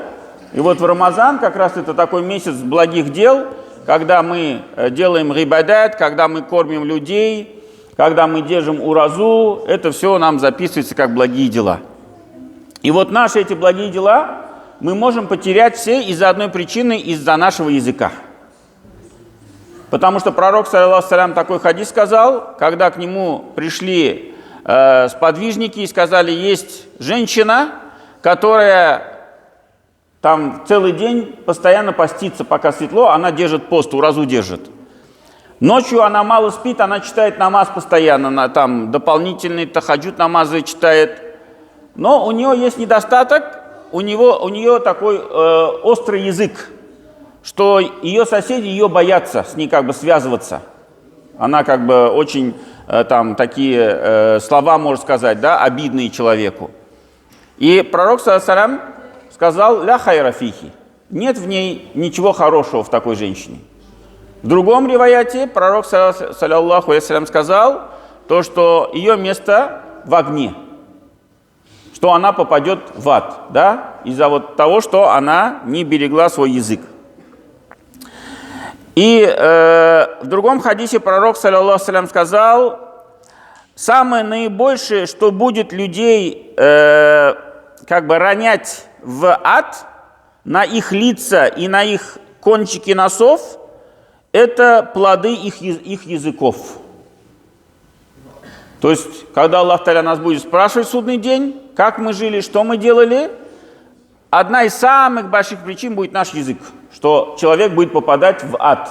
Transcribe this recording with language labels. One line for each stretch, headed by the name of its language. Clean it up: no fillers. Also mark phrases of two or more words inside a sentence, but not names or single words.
Russian: И вот в Рамазан как раз это такой месяц благих дел, когда мы делаем гибадат, когда мы кормим людей, когда мы держим уразу, это все нам записывается как благие дела. И вот наши эти благие дела мы можем потерять все из-за одной причины, из-за нашего языка. Потому что пророк,
Arabic: صلى الله عليه وسلم,
Russian: такой хадис сказал, когда к нему пришли сподвижники и сказали, есть женщина, которая там целый день постоянно постится, пока светло, она держит пост, уразу держит. Ночью она мало спит, она читает намаз постоянно, она там дополнительные тахаджуд намазы читает. Но у нее есть недостаток, у нее такой острый язык, что ее соседи ее боятся с ней как бы связываться. Она как бы очень там такие слова может сказать, да, обидные человеку. И пророк,
Arabic: صلى الله عليه وسلم,
Russian: сказал,
Arabic: لا خير فيه,
Russian: нет в ней ничего хорошего в такой женщине. В другом риваяте пророк,
Arabic: صلى الله عليه وسلم,
Russian: сказал, то, что ее место в огне, что она попадет в ад, да, из-за вот того, что она не берегла свой язык. И в другом хадисе пророк,
Arabic: صلى الله عليه وسلم,
Russian: сказал, самое наибольшее, что будет людей как бы ронять в ад на их лица и на их кончики носов, это плоды их языков. То есть, когда Аллах Та'аля нас будет спрашивать в судный день, как мы жили, что мы делали, одна из самых больших причин будет наш язык, что человек будет попадать в ад.